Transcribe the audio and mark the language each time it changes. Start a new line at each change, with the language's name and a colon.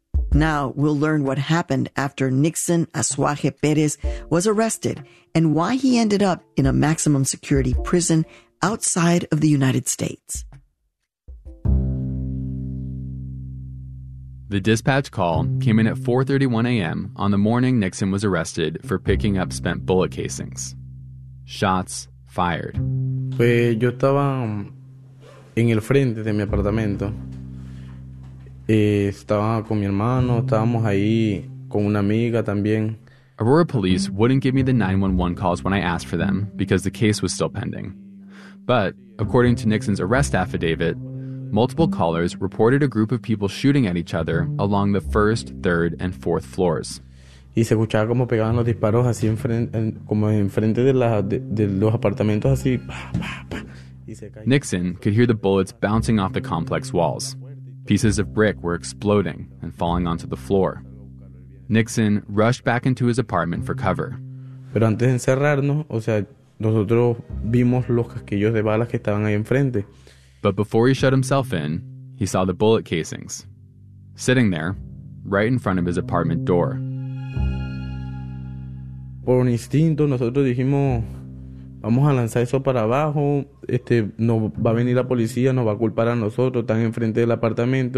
English: Now we'll learn what happened after Nixon Azuaje Perez was arrested and why he ended up in a maximum security prison outside of the United States. The dispatch call came in at 4:31 a.m. on the morning Nixon was arrested for picking up spent bullet casings. Shots fired.
Spanish: Pues yo estaba en el frente de mi apartamento. Estaba con mi hermano, estábamos ahí con una amiga también.
English: Aurora police wouldn't give me the 911 calls when I asked for them because the case was still pending. But according to Nixon's arrest affidavit, multiple callers reported a group of people shooting at each other along the first, third, and fourth floors.
Spanish: Y se escuchaba como pegaban los disparos así enfrente de los apartamentos así.
English: Nixon could hear the bullets bouncing off the complex walls. Pieces of brick were exploding and falling onto the floor. Nixon rushed back into his apartment for cover.
Spanish: Pero antes de encerrarnos, o sea, nosotros vimos los casquillos de balas que estaban ahí enfrente.
English: But before he shut himself in, he saw the bullet casings, sitting there, right in front of his apartment door.
Spanish: Por un instinto, nosotros dijimos, vamos a lanzar eso para abajo, nos va a venir la policía, nos va a culpar a nosotros, están enfrente del apartamento.